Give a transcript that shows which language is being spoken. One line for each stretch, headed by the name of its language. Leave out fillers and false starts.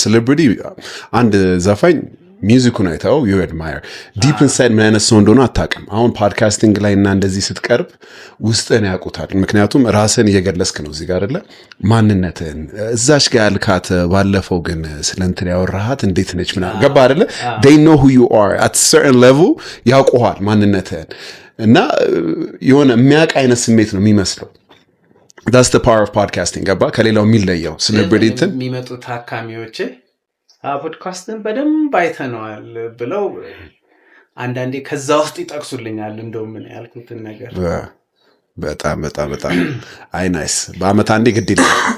Amharic: ሴሌብሪቲ አንድ ዘፋኝ ሚውዚኩን አይተው
English: you admire deep inside
Amharic: ምን አይነት ሰው እንደሆነ አታውቅም። አሁን ፖድካስቲንግ ላይ እና እንደዚህ ስትቀርብ ውስጥህን ያውቁታል። ምክንያቱም ራስህን እየገለጽክ ነው እዚህ ጋር አይደለ? ማንነትህን እዛች ጋር ያልካት ባለፈው ግን ስለ እንትን ያወራሃት እንዴት ነች ምናምን ገባ አይደለ?
English: they know who you are at a certain level
Amharic: ያውቁሃል ማንነትህን እና የሆነ የሚያውቅ አይነት ስሜት ነው የሚመስለው።
English: that's the power of podcasting
Amharic: ገባ? ከሌላው የሚለየው ሴሌብሪቲን የሚመጡት ታካሚዎች ፖድካስትን በደንብ አይተነዋል ብለው አንዳንዴ ከዛ ውስጥ ይጠቅሱልኛል። እንደውም ምን ያልኩትን ነገር በጣም በጣም በጣም አይ ናይስ። በአመት አንዴ ግድ ይላል።